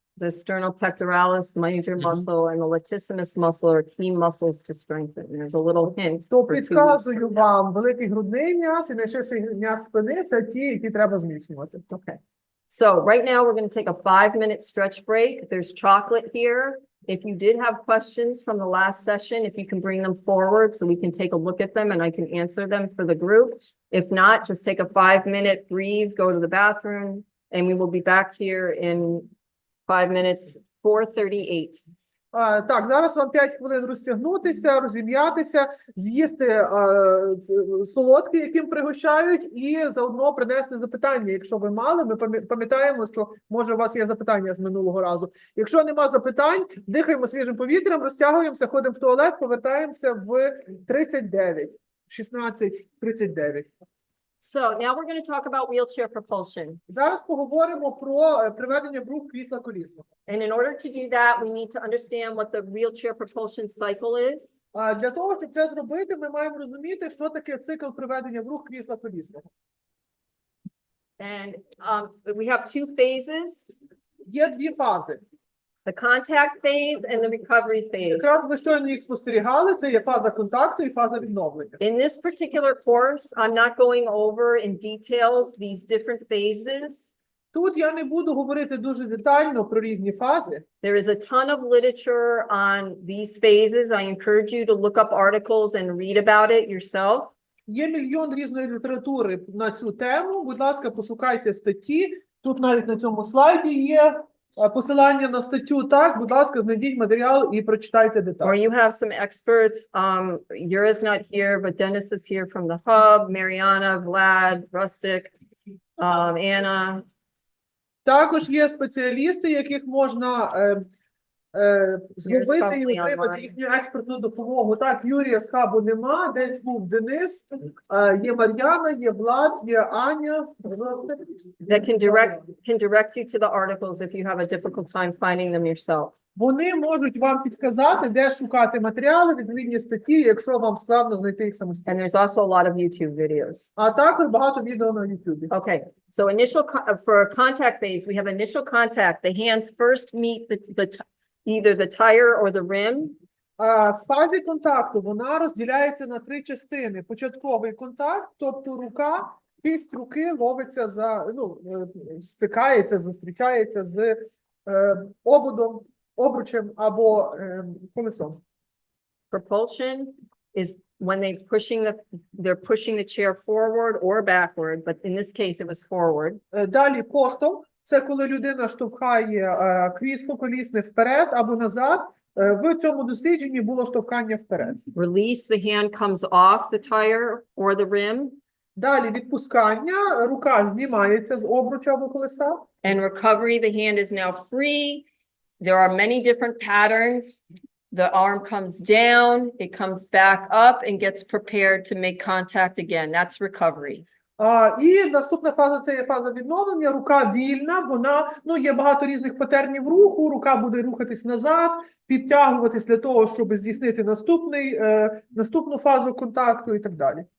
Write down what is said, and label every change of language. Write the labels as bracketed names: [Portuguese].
[English] The sternopectoralis major muscle and the latissimus muscle are key muscles to strengthen. There's a little hint. [Ukrainian] То [English] for two weeks. [Ukrainian] підказую вам, великий грудний м'яз і найширший м'яз спини – це ті, які треба зміцнювати. [English] Okay. So right now we're going to take a 5-minute stretch break. There's chocolate here. If you did have questions from the last session, if you can bring them forward so we can take a look at them and I can answer them for the group. If not, just take a 5-minute breathe, go to the bathroom, and we will be back here in 5 minutes, 4:38. [Ukrainian] Так, зараз вам 5 хвилин розтягнутися, розім'ятися, з'їсти солодке, яким пригощають, і заодно принести запитання, якщо ви мали. Ми пам'ятаємо, що, може, у вас є запитання з минулого разу. Якщо нема запитань, дихаємо свіжим повітрям, розтягуємося, ходимо в туалет, повертаємося в 39, 16:39. [English] So now we're going to talk about wheelchair propulsion. [Ukrainian] Зараз поговоримо про приведення в рух крісла колісного. [English] And in order to do that, we need to understand what the wheelchair propulsion cycle is. [Ukrainian] Для того, щоб це зробити, ми маємо розуміти, що таке цикл приведення в рух крісла колісного. [English] And we have two phases, [Ukrainian] Є дві фази. [English] the contact phase and the recovery phase. [Ukrainian] Якраз ви щойно їх спостерігали, це є фаза контакту і фаза відновлення. [English] In this particular course, I'm not going over in details these different phases. Тут я не буду говорити дуже детально про різні фази. There is a ton of literature on these phases. I encourage you to look up articles and read about it yourself. [Ukrainian] Є мільйон різної літератури на цю тему. Будь ласка, пошукайте статті. Тут навіть на цьому слайді є посилання на статтю. Так, будь ласка, знайдіть матеріал і прочитайте [English] Or [Ukrainian] деталі. [English] you have some experts. Yura's not here, but Dennis is here from the hub. Mariana, Vlad, Rustic, Anna. [Ukrainian] Також є спеціалісти, яких можна зловити і [English] probably [Ukrainian] отримати [English] online. [Ukrainian] їхню експертну допомогу. Так, Юрія з хабу нема, десь був Денис, є Мар'яна, є Влад, є Аня. [English] That can direct you to the articles if you have a difficult time finding them yourself. [Ukrainian] Вони можуть вам підказати, де шукати матеріали, відповідні статті, якщо вам складно знайти їх самостійно. [English] And there's also a lot of YouTube videos. [Ukrainian] А також багато відео на YouTube. [English] Okay, so for contact phase, we have initial contact. The hands first meet either the tire or the rim. [Ukrainian] В фазі контакту вона розділяється на 3 частини. Початковий контакт, тобто рука, кисть руки ловиться стикається, зустрічається з ободом, обручем або колесом. [English] Propulsion is when they're pushing the chair forward or backward, but in this case it was forward. [Ukrainian] Далі поштовх. Це коли людина штовхає крісло колісне вперед або назад. в цьому дослідженні було штовхання вперед. [English] Release, the hand comes off the tire or the rim. [Ukrainian] Далі відпускання, рука знімається з обруча або колеса. [English] And recovery, the hand is now free. There are many different patterns. The arm comes down, it comes back up and gets prepared to make contact again. That's recovery. [Ukrainian] І наступна фаза – це є фаза відновлення. Рука вільна, вона, є багато різних патернів руху, рука буде рухатись назад, підтягуватись для того, щоб здійснити наступну фазу контакту і так далі.